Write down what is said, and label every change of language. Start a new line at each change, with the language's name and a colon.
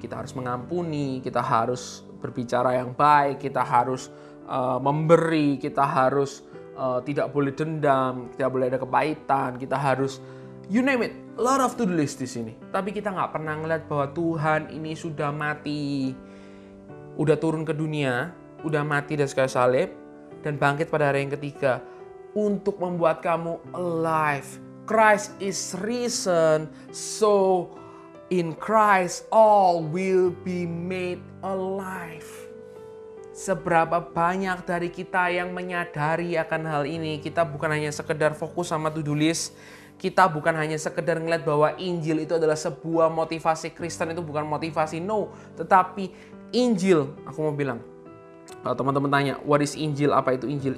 Indonesian: Kita harus mengampuni, kita harus berbicara yang baik, kita harus memberi, kita harus tidak boleh dendam, tidak boleh ada kepahitan, kita harus
English: you name it, a lot of to-do list
Indonesian: di sini. Tapi kita nggak pernah ngeliat bahwa Tuhan ini sudah mati, udah turun ke dunia, udah mati di kayu salib, dan bangkit pada hari yang ketiga untuk membuat kamu alive.
English: Christ is risen, so in Christ all will be made alive.
Indonesian: Seberapa banyak dari kita yang menyadari akan hal ini, kita bukan hanya sekedar fokus sama to-do list, kita bukan hanya sekedar ngeliat bahwa Injil itu adalah sebuah motivasi Kristen, itu bukan motivasi, no. Tetapi Injil, aku mau bilang, kalau teman-teman tanya,
English: what is Injil?
Indonesian: Apa itu Injil?